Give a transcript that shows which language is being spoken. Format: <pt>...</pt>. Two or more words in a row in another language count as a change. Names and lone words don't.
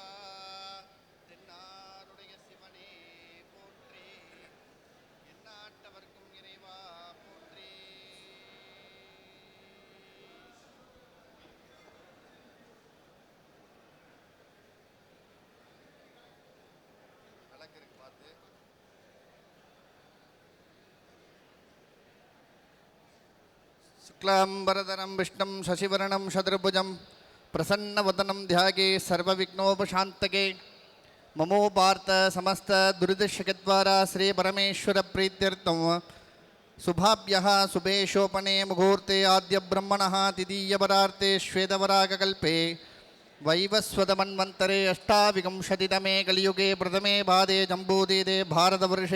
<ta>தென்னாடுடைய சிவனே போற்றி. எந்நாட்டவர்க்கும் இறைவா போற்றி. அழகு பார்த்து</ta> <sa>शुक्लांबरधरं विष्णुं शशिवर्णं शत्रुभुजं प्रसन्नवदनं ध्याये सर्वविघ्नोपशान्तके. ममोपार्थ समस्त दुरितशकद्वारा श्री परमेश्वर प्रीत्यर्थं शुभाभ्यः शुभे शोपने मुहूर्ते आद्य ब्रह्मणः तिदीयवरार्ते श्वेतवरागकल्पे वैवस्वतमन्वन्तरे अष्टाविंशतितमे कलियुगे प्रथमे पादे जम्बूदीदे भारतवर्षे</sa>